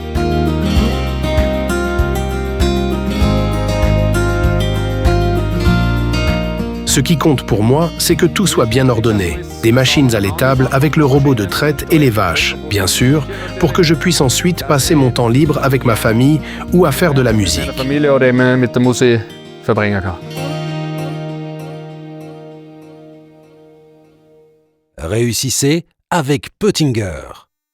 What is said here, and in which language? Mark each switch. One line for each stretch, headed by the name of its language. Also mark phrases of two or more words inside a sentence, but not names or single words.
French: Ce qui compte pour moi, c'est que tout soit bien ordonné. Des machines à l'étable avec le robot de traite et les vaches, bien sûr, pour que je puisse ensuite passer mon temps libre avec ma famille ou à faire de la musique.
German: Familie oder immer mit der Musik verbringen kann.
French: Réussissez avec Peutinger.